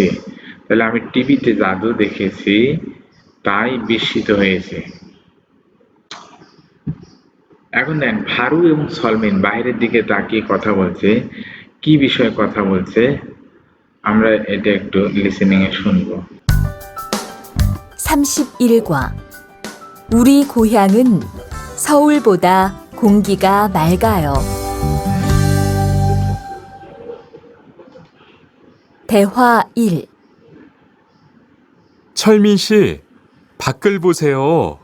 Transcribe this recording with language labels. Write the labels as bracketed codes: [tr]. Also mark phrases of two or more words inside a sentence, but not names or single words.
[bn] তাহলে আমি টিভিতে জাদু দেখেছি তাই বিস্মিত হয়েছে। এখন দেন ফারু এবং সলমিন বাইরের দিকে তাকিয়ে কথা বলছে, কি বিষয়ে কথা বলছে আমরা এটা একটু লিসেনিং এ শুনবো। [ko] 31과 우리 고향은 서울보다 공기가 맑아요. 대화 1. 철민 씨, 밖을 보세요.